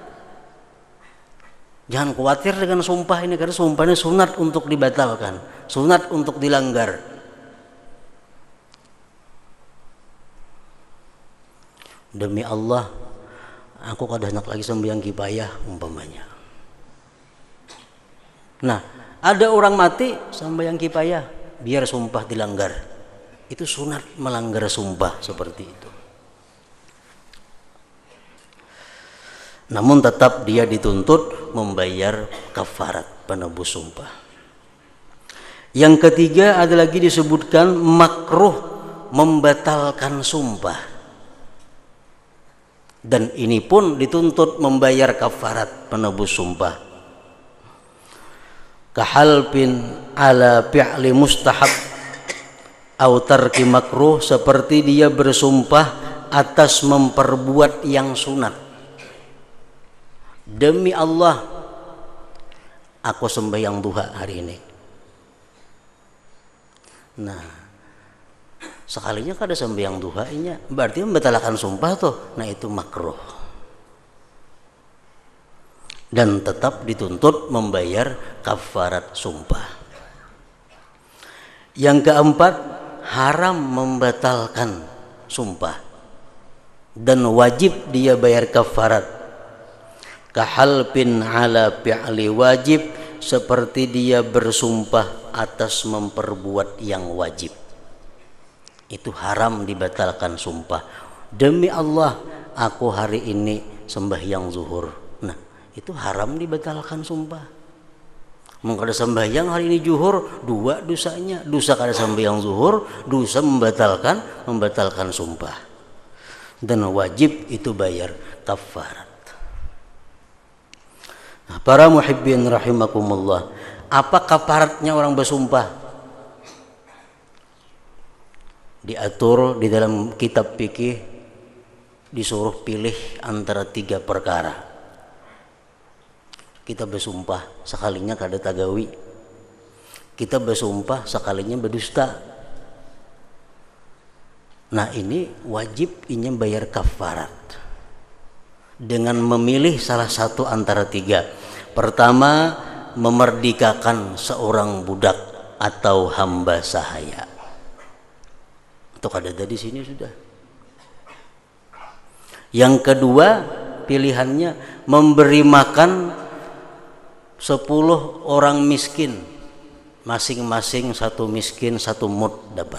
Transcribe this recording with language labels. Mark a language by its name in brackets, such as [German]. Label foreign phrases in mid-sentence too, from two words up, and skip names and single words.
[Indonesian] Jangan khawatir dengan sumpah ini, karena sumpah ini sunat untuk dibatalkan, sunat untuk dilanggar. [Banjar] Demi Allah, aku kada hendak lagi sembahyang kifayah umpamanya. [Indonesian] Nah, ada orang mati sembahyang kifayah biar sumpah dilanggar. Itu sunat melanggar sumpah seperti itu. Namun tetap dia dituntut membayar kafarat penebus sumpah. Yang ketiga ada lagi disebutkan makruh membatalkan sumpah. Dan ini pun dituntut membayar kafarat penebus sumpah. [Arabic] كالحلف على فعل مستحب أو ترك مكروه, [Indonesian] seperti dia bersumpah atas memperbuat yang sunat. Demi Allah, aku sembahyang duha hari ini. [Banjar] Nah, sekalinya kada sembahyang duha inya, berarti membatalkan sumpah tuh. [Indonesian] Nah, itu makruh. Dan tetap dituntut membayar kafarat sumpah. Yang keempat, haram membatalkan sumpah dan wajib dia bayar kafarat. [Arabic] كالحلف على فعل واجب, [Indonesian] seperti dia bersumpah atas memperbuat yang wajib. Itu haram dibatalkan sumpah. Demi Allah, aku hari ini sembahyang zuhur. Nah, itu haram dibatalkan sumpah. Mengkada sembahyang hari ini zuhur, dua dosanya. [Banjar] Dosa kada sembahyang zuhur, [Indonesian] dosa membatalkan sumpah. Dan wajib itu bayar kafarat. Nah, para [Arabic] محبين رحمكم الله, [Indonesian] apa kafaratnya orang bersumpah? Diatur di dalam kitab fikih, disuruh pilih antara 3 perkara. [Banjar] Kita bersumpah sekalinya kada tagawi. Kita bersumpah sekalinya berdusta. Nah, ini wajib inya bayar kafarat dengan memilih salah satu antara 3. [Indonesian] Pertama, memerdekakan seorang budak atau hamba sahaya. Itu kada ada di sini sudah. Yang kedua, pilihannya memberi makan 10 orang miskin, masing-masing 1 miskin 1 mud dapat.